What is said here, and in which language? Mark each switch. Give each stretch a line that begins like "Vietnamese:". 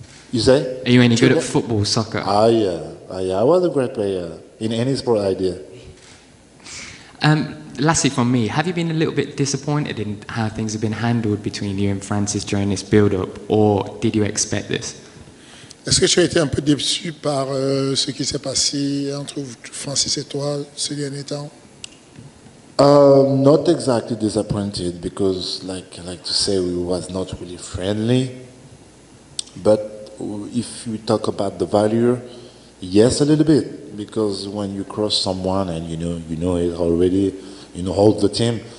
English: You say? Are you any good at football, soccer? Yeah. I was a great player in any sport I did. Lastly from me, have you been a little bit disappointed in how things have been handled between you and Francis during this build-up, or did you expect this?
French: Est-ce que tu as été un peu déçu par ce qui s'est passé entre Francis et toi ces derniers temps?
English: Not exactly disappointed because, like to say, we was not really friendly. But if we talk about the value, yes, a little bit, because when you cross someone and you know it already, hold the team.